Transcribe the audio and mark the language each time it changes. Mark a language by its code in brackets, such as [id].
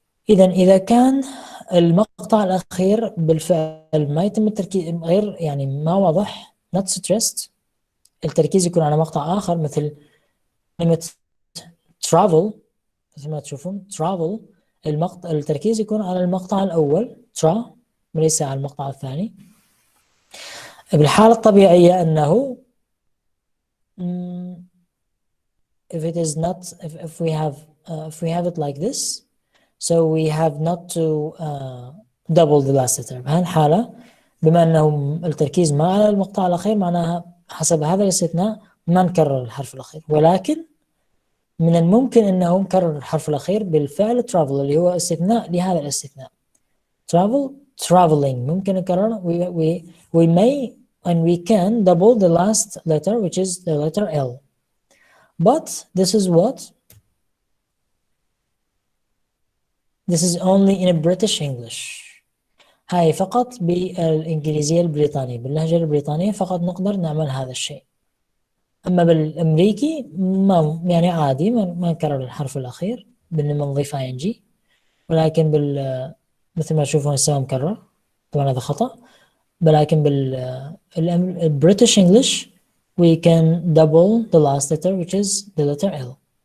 [ar] إذا كان المقطع الأخير بالفعل ما يتم التركيز، غير يعني ما واضح [en] not stressed، [ar] التركيز يكون على مقطع آخر مثل كلمة travel، مثل ما تشوفون travel التركيز يكون على المقطع الأول tra وليس على المقطع الثاني. بالحالة الطبيعية أنه [en] if it is not if we have it like this, so we have not to double the last letter. [ar] بهالحالة بما أنه التركيز ما على المقطع الأخير معناها حسب هذا الاستثناء ما نكرر الحرف الأخير، ولكن من الممكن أنه نكرر الحرف الأخير بالفعل travel اللي هو استثناء لهذا الاستثناء. [en] travel traveling [ar] ممكن نكرر. [en] we may and we can double the last letter which is the letter L. But this is what? This is only in a British English. [ar] هاي فقط بالإنجليزية البريطانية، باللهجة البريطانية فقط نقدر نعمل هذا الشيء. أما بالأمريكي ما يعني عادي ما نكرر الحرف الأخير بإنما نضيف ing، ولكن مثل ما تشوفون هسه مكرر، طبعا هذا خطأ. ولكن بالبريتش [en] English we can double the last letter which is the letter L.